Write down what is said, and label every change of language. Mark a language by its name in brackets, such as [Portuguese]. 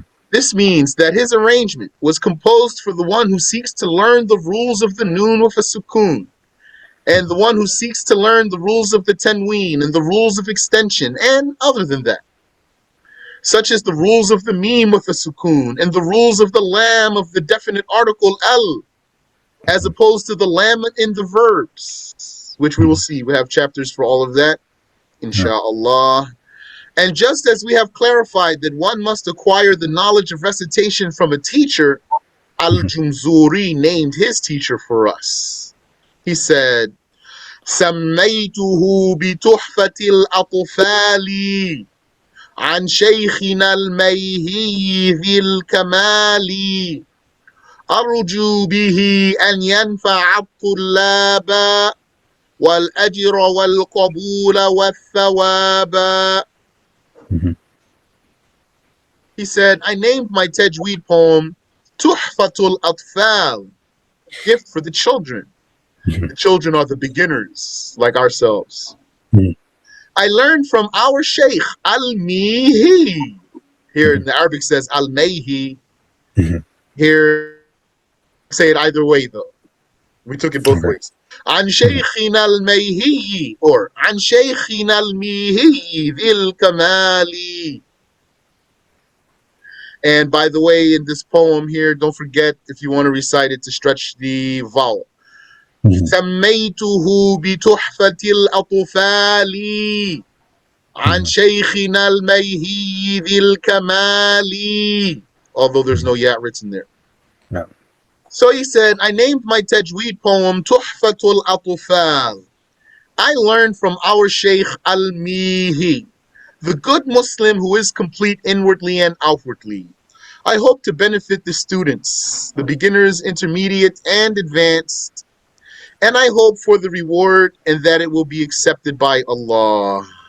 [English] This means that his arrangement was composed for the one who seeks to learn the rules of the noon with a sukoon, and the one who seeks to learn the rules of the tanween and the rules of extension, and other than that, such as the rules of the meme with a sukoon, and the rules of the lam of the definite article al, as opposed to the lam in the verbs, which we will see. We have chapters for all of that, inshallah. And just as we have clarified that one must acquire the knowledge of recitation from a teacher, Al-Jumzuriyyah named his teacher for us. He said, [Arabic] سميته بتحفة الأطفال عن شيخنا الميهي ذي الكمال أرجو به أن ينفع الطلاب والأجر والقبول والثواب. [English] He said, I named my Tajweed poem Tuhfatul Atfal, gift for the children. The children are the beginners, like ourselves. I learned from our Shaykh Al-Mihi. Here in the Arabic says Al-Mayhi. Here, say it either way though. We took it both ways. [Arabic] An Shaykhina Al-Mayhi, or An Shaykhina Al-Mihi Dhil Kamali. [English] And by the way, in this poem here, don't forget, if you want to recite it, to stretch the vowel. [Arabic] سميته بتحفة الأطفال عن شيخنا الميهي ذي الكمال. [English] Although there's no ya written there. No. So he said, I named my Tajweed poem Tuhfatul Atufal. I learned from our Shaykh Al-Mihi, the good Muslim who is complete inwardly and outwardly. I hope to benefit the students, the beginners, intermediate, and advanced, and I hope for the reward and that it will be accepted by Allah.